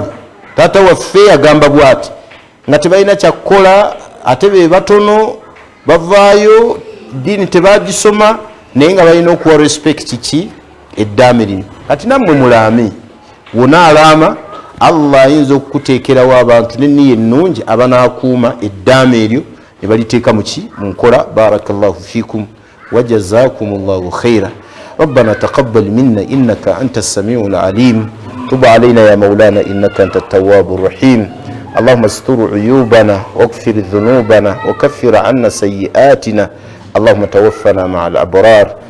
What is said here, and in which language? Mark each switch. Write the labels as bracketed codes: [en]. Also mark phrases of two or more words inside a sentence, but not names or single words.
[lg] Taata waffe yagamba bwati nga tebalina kyakukola, ate be batono bavaayo, ddiini tebagisoma, naye nga balina okuwa respect ki? Eddaami lino. Kati nammwe mulaame, wona alaama, Allah ayinza okukuteekerawo abantu n'enniya ennungi abanaakuuma eddaami eryo ne baliteeka mu ki? Mu nkola. [ar] بارك الله فيكم وجزاكم الله خيرا. ربنا تقبل منا إنك أنت السميع العليم، تب علينا يا مولانا إنك أنت التواب الرحيم. اللهم استر عيوبنا واغفر ذنوبنا وكفر عنا سيئاتنا. اللهم توفنا مع الأبرار.